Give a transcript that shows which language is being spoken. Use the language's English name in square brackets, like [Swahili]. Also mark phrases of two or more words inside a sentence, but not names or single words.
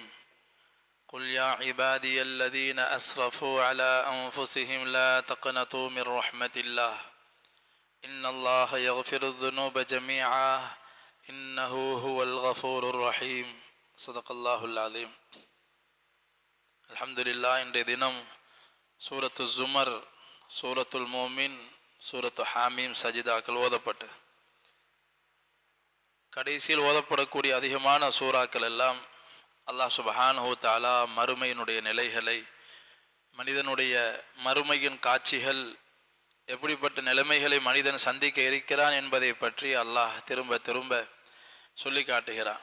[Arabic] قل يا عبادي الذين أسرفوا على أنفسهم لا تقنطوا من رحمة الله إن الله يغفر الذنوب جميعا إنه هو الغفور الرحيم. صدق الله العظيم. [Tamil] அல்ஹம்துலில்லாஹ். இன்றைய தினம் சூரத்து ஜுமர், சூரத்துல் மோமின், சூரத்து ஹாமீம், சஜிதாக்கள் ஓதப்பட்டு கடைசியில் ஓதப்படக்கூடிய அதிகமான சூறாக்கள் எல்லாம் [Arabic] الله سبحانه تعالى [Tamil] மறுமையினுடைய நிலைகளை, மனிதனுடைய மறுமையின் காட்சிகள், எப்படிப்பட்ட நிலைமைகளை மனிதன் சந்திக்க இருக்கிறான் என்பதை பற்றி அல்லாஹ் திரும்ப திரும்ப சொல்லி காட்டுகிறான்.